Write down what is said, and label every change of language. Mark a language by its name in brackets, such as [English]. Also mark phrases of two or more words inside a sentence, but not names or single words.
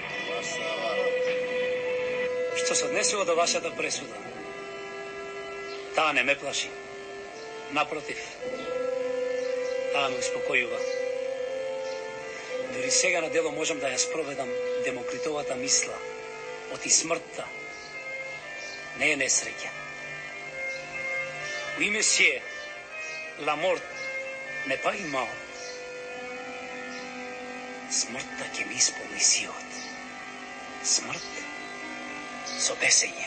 [Macedonian] Што се однесува до вашата пресуда, таа не ме плаши. Напротив, таа ме успокојува. Дори сега на дело можам да ја спроведам Демокритовата мисла. Оти смртта не е несреќа. [French] Oui, monsieur, la mort n'est pas une mort. [Macedonian] Смртта ќе ми исполни силот. Смрт со бесење.